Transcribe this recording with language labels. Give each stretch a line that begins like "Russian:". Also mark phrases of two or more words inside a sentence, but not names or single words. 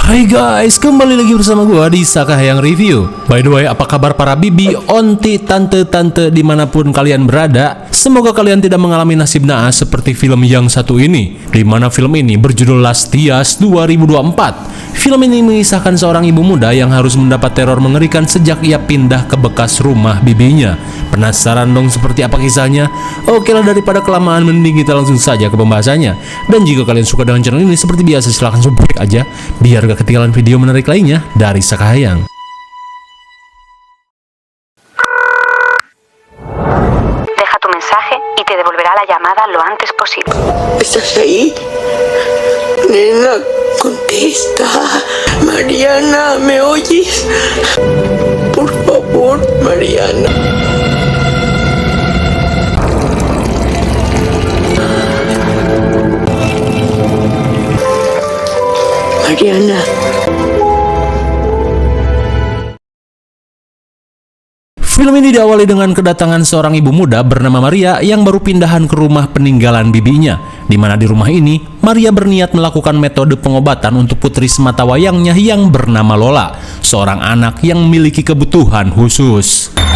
Indonesian: Guys, kembali lagi bersama gua di Sakahayang Review.
English: By the way,
Indonesian: apa kabar para bibi, onti, tante-tante dimanapun kalian berada? Semoga kalian tidak mengalami nasib naas seperti film yang satu ini, di mana film ini berjudul Last Tias 2024. Film ini mengisahkan seorang ibu muda yang harus mendapat teror mengerikan sejak ia pindah ke bekas rumah bibinya. Penasaran dong seperti apa kisahnya? Oke lah, daripada kelamaan mending kita langsung saja ke pembahasannya. Dan jika kalian suka dengan channel ini, seperti biasa silahkan subscribe aja biar gak ketinggalan video menarik lainnya dari Sakahayang.
Spanish: Deja tu mensaje y te devolverá la llamada lo antes posible. ¿Estás ahí? Nena, contesta. Mariana, ¿me oyes? Por favor, Mariana. Mariana.
Indonesian: Film ini diawali dengan kedatangan seorang ibu muda bernama Maria yang baru pindahan ke rumah peninggalan bibinya, di mana di rumah ini Maria berniat melakukan metode pengobatan untuk putri sematawayangnya yang bernama Lola, seorang anak yang memiliki kebutuhan khusus.